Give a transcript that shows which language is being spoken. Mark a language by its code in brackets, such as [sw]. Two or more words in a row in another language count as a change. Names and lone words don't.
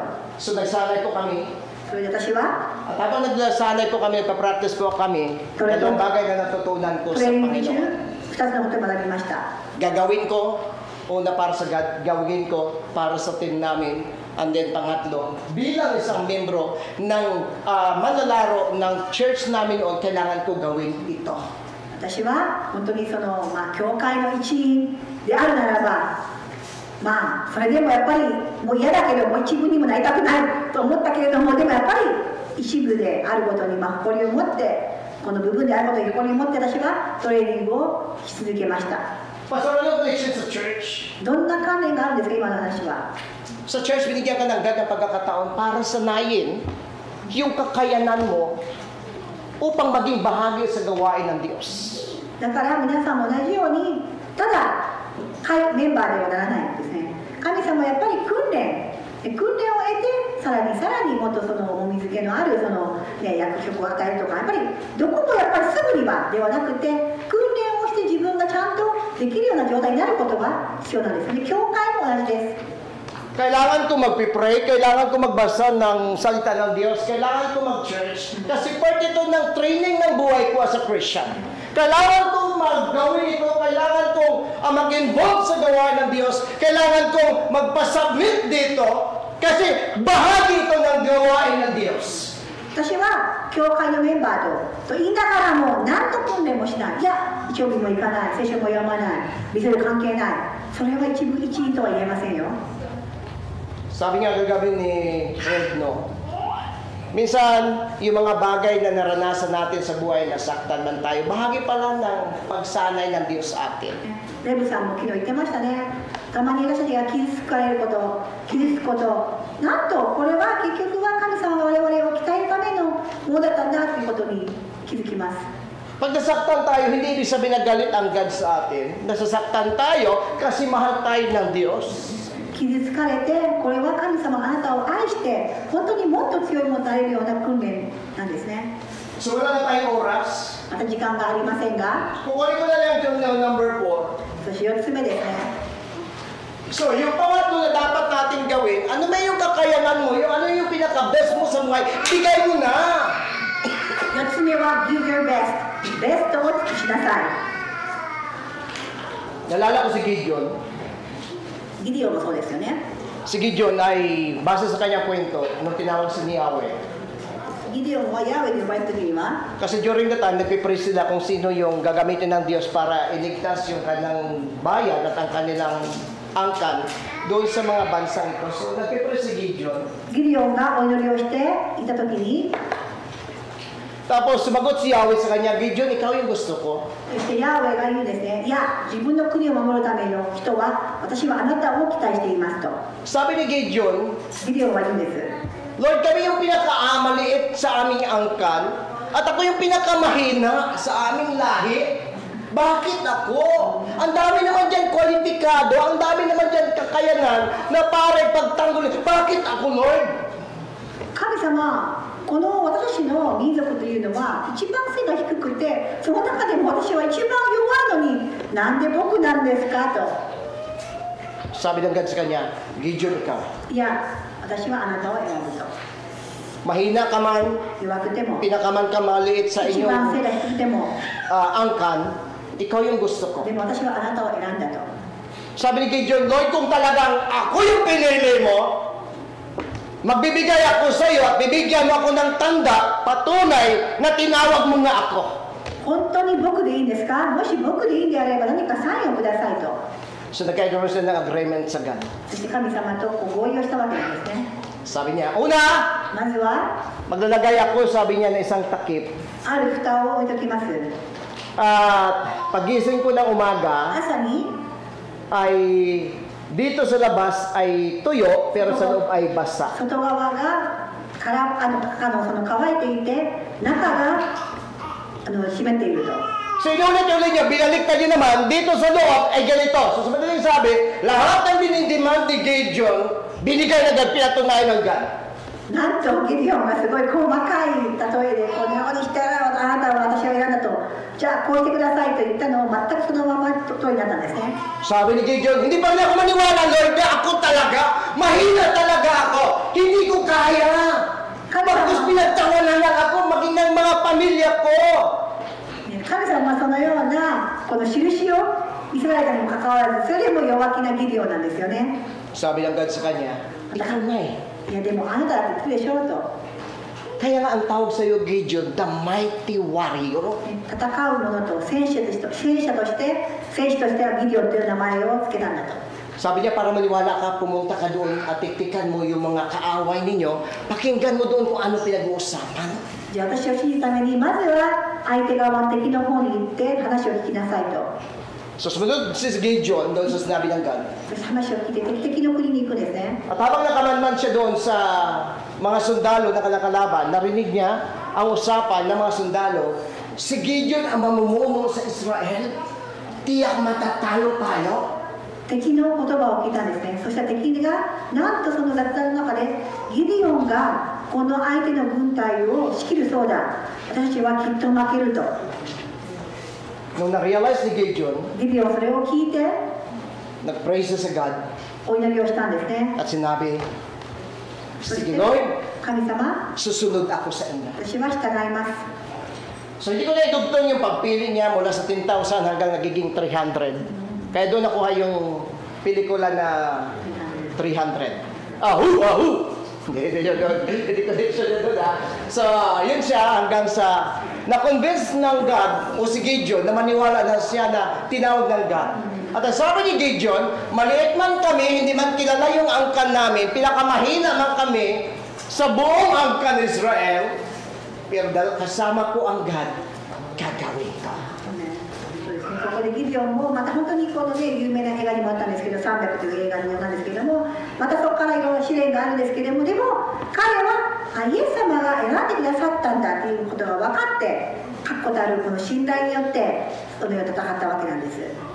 [tl] So nagsanay po kami. [ja] それで私は [tl] At habang nagsanay po kami, nagpa-practice po kami, dalawang bagay na natutunan ko [ja] ト [tl] sa [ja] レーニング中 [tl] Panginoon. [ja] 2つのことを学びました。 [tl] Gagawin ko, una para sa God, gawin ko para sa team namin, [en] and then [tl] pangatlo, bilang isang membro ng manlalaro ng church namin o kailangan ko gawin ito. [ja] 私は本当にその、教会の一員であるならば、それでもやっぱりもう嫌だけどもう一部にもなりたくないと思ったけれども、でもやっぱり一部であることに誇りを持って、この部分であることに誇りを持って私はトレーニングをし続けました。 [tl] Pastor, ano connection sa church? [ja] どんな関連があるんですか、今の話は。 [tl] Sa church, binigyan ka ng God ng pagkakataon para sanayin yung kakayanan mo upang maging bahagi sa gawain ng Diyos. [ja] だから皆さんも同じように、ただメンバーではならないんですね。神様はやっぱり訓練を得て、さらにもっとその重みづけのあるその、役職を与えるとか、やっぱりどこもやっぱりすぐにはではなくて、訓練をして自分がちゃんとできるような状態になることが必要なんですね。教会も同じです。 [tl] Kailangan ko mag-pray, kailangan ko magbasa ng salita ng Diyos, kailangan ko mag-church. Kasi part ito ng training ng buhay ko [en] as a Christian. [tl] Kailangan kong mag-gawin ito, kailangan kong mag-involve sa gawain ng Diyos, kailangan kong magpasubmit dito, kasi bahagi ito ng gawain ng Diyos. [ja] 私は教会のメンバーと言いながらも何と訓練もしない。いや、日曜日も行かない、聖書も読まない、ビゼル関係ない。それは一員とは言えませんよ。 [tl] Sabi nga kagabi ni Fred, no? Minsan, yung mga bagay na naranasan natin sa buhay, nasaktan man tayo, bahagi pala ng pagsanay ng Diyos sa atin. [ja] レブさんも昨日言ってましたね。たまに私たちが傷つかれること、傷つくこと、なんとこれは結局は神様が我々を鍛えるためのものだったんだということに気づきます。 [tl] Pag nasaktan tayo, hindi ibig sabihin na galit ang God sa atin. Nasasaktan tayo kasi mahal tayo ng Diyos. [ja] 傷つかれて、これは神様あなたを愛して本当にもっと強いものになれるような訓練なんですね。 [tl] So wala na tayong oras. [ja] また時間がありませんが、 [tl] Kukunin ko na lang yung number 4. [ja] そして4つ目ですね。 [tl] So, yung pangatlo na dapat natin gawin, ano ba yung kakayanan mo, yung ano yung pinaka-best mo sa buhay, bigay mo na! [ja] 4 つ目は [en] Give your best。 [ja] ベストを尽くしなさい。 [tl] Nalala ko si Gideon. [ja] ギディオンもそうですよね。 [tl] Si Gideon ay, base sa kanyang kwento, nung tinawag si Yahweh. [ja] ギディオンはヤーウェイに呼ばれた時には、 [en] Kasi during the time, [tl] nagpipray sila kung sino yung gagamitin ng Diyos para iligtas yung kanilang bayan at ang kanilang angkan doon sa mga bansang ito. So, nagpipray si Gideon. [ja] ギディオンがお祈りをしていた時に、 [tl] Tapos sumagot si Yahweh sa kanya, Gideon, ikaw yung gusto ko. [ja] そしてヤーウェイが言うんですね。いや、自分の国を守るための人は私はあなたを期待していますと。 [tl] Sabi ni Gideon, [ja] ギディオンは言うんです。 [tl] Lord, kami yung pinaka-maliit sa aming angkan at ako yung pinakamahina sa aming lahi. Bakit ako? Ang dami naman dyan kwalipikado, ang dami naman dyan kakayanan na pare pagtanggol. Bakit ako, Lord? [ja] 神様、この私の民族というのは一番背が低くて、その中でも私は一番弱いのに、なんで僕なんですかと。 [tl] Sabi ng God sa kanya, Gideon, ikaw. [ja] いや、私はあなたを選ぶと。 [tl] Mahina ka man, [ja] 弱くても、 [tl] pinakaman ka maliit sa [ja] 一番背 [tl] inyong [ja] が低くても、 [tl] angkan, ikaw yung gusto ko. [ja] でも私はあなたを選んだと。 [tl] Sabi ni Gideon, Lord, kung talagang ako yung pinili mo, magbibigay ako sa iyo at bibigyan mo ako ng tanda, patunay na tinawag mo nga ako. [ja] 本当に僕でいいんですか？もし僕でいいんであれば何かサインをくださいと。 [tl] So nagkaroon sila ng agreement sa God. [ja] そして神様と合意をしたわけなんですね。 [tl] Sabi niya, una, [ja] まずは、 [tl] maglalagay ako, sabi niya, na isang takip. [ja] ある蓋を置いときます。 [tl] At pagising ko ng umaga, [ja] 朝に、 [tl] ay dito sa labas ay tuyo, pero sa loob ay basa. [ja] 外側がその乾いていて、中が湿っていると。 [tl] So inulit-ulit niya, binaliktad niya naman, dito sa loob ay ganito. So sa madaling sabi, lahat ng dinidemand ni Gideon, binigay na God, pinatunayan ng God. [ja] なんとギディオンがすごい細かい例えでこのようにしてあなたは私を選んだと、じゃあこうしてくださいと言ったのを全くそのまま通りになったんですね。 [tl] Sabi ni Gideon, hindi pa rin ako maniwala, Lord, na ako talaga, mahina talaga ako, hindi ko kaya. Bakit pinagtawanan lang ako, maging ng mga pamilya ko. [ja] 神様はそのようなこの印をイスラエルにもかかわらず、それでも弱気なギディオンなんですよね。 [tl] Sabi ng God sa kanya, ikaw na eh. [ja] いやでもあなただって言ってるでしょうと。 [tl] Kaya nga ang tawag sa iyo, Gideon, [en] the mighty warrior. [ja] 戦う者と戦士としてはギディオンという名前を付けたんだと。 [tl] Sabi niya, para maniwala ka, pumunta ka doon at tiktikan mo yung mga kaaway ninyo, pakinggan mo doon kung ano pinag-uusapan. [ja] じゃあ私を信じるためにまずは相手側の敵の方に行って話を聞きなさいと。 [tl] So sumunod si Gideon doon sa sinabi ng God. [ja] そして話を聞いて敵の国に行くんですね。 [tl] At habang nakamanman siya doon sa mga sundalo na kalakalaban, narinig niya ang usapan ng mga sundalo, si Gideon ang mamumuno sa Israel, tiyak matatalo tayo. [ja] 敵の言葉を聞いたんですね。そしたら敵がなんとその雑談の中でギディオンがこの相手の軍隊を仕切るそうだ、私たちはきっと負けると。 [tl] Nung na-realize ni Gideon, [ja] ギディオンはそれを聞いて [tl] nag-praise siya sa God [ja] お祈りをしたんですね。 [tl] at sinabi, [ja] そして [tl] Sige Lord, [ja] 神様、 [tl] susunod ako sa inyo. [ja] 私は従います。 [tl] So hindi ko na idugtong yung pagpili niya mula sa 10,000 hanggang nagiging 300. Kaya doon nakuha yung pelikula na 300. Ahu! Hindi ko siya doon ha. So, yun siya hanggang sa na-convince ng God o si Gideon na maniwala na siya na tinawag ng God. At ang sabi ni Gideon, maliit man kami, hindi man kilala yung angkan namin, pinakamahina man kami sa buong angkan Israel, pero dahil kasama ko ang God, gagawin ko. [ja] ここでギデオンもまた本当にこのね有名な映画にもあったんですけど、300という映画にもなんですけども、またそこからいろんな試練があるんですけれども、でも彼はイエス様が選んでくださったんだということが分かって、確固たるこの信頼によってその世を戦ったわけなんです。